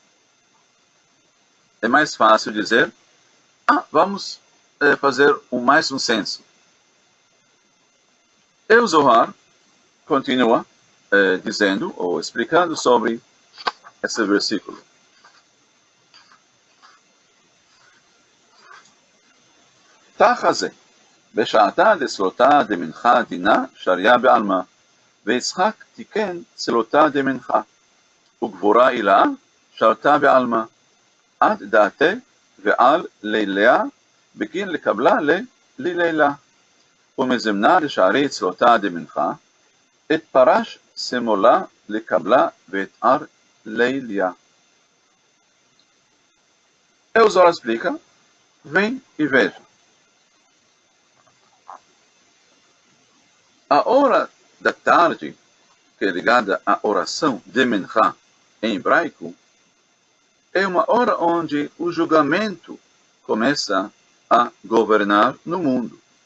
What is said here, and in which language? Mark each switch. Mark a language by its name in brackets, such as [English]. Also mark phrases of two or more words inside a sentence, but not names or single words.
[Portuguese] É mais fácil dizer: vamos fazer mais um censo. E o Zohar continua dizendo ou explicando sobre esse versículo. [Aramaic] תחזה, בשעתה דצלותה דמנחה דינה שריה בעלמה, ויצחק תיקן צלותה דמנחה, וגבורה אילה שרתה בעלמה, עד דעתה ועל ליליה בגין לקבלה ללילה, ומזמנה לשערי צלותה דמנחה, את פרש שמאלה לקבלה ואת ער ליליה. [Portuguese] E o Zohar explica: vem e veja. A hora da tarde, que é ligada à oração de Mincha em hebraico, é uma hora onde o julgamento começa a governar no mundo.